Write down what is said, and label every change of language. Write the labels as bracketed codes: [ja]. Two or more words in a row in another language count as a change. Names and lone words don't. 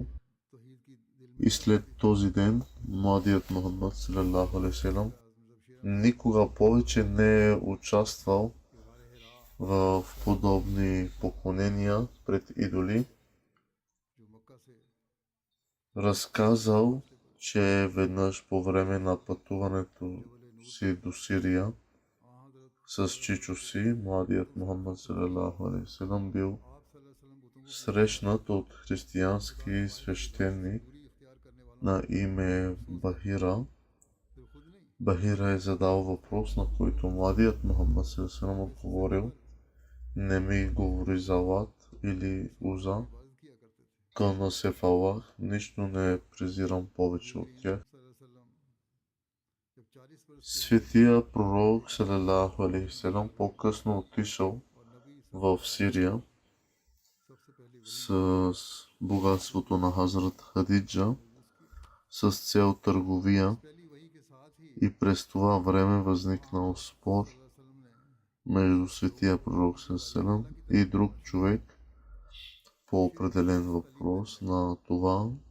[bg] И след този ден, младият Мухаммад [ar] صلى الله عليه وسلم [bg] никога повече не е участвал в подобни поклонения пред идоли. разказал, че веднъж по време на пътуването си до Сирия с чичо си, младият Мухаммад [ar] صلى الله عليه وسلم [bg] бил срещнат от християнски свещеник на име Бахира. Бахира е задал въпрос, на който младият Мухаммад [ar] صلى الله عليه وسلم [bg] отговорил: не ми говори за Лат или Уза, кълна се в Аллах, нищо не презирам повече от тях. Светия пророк [ar] صلى الله عليه وسلم [bg] по-късно отишъл в Сирия с богатството на Хазрат Хадиджа с цел търговия и през това време възникнал спор между светия пророк салалаху и друг човек по определен въпрос на това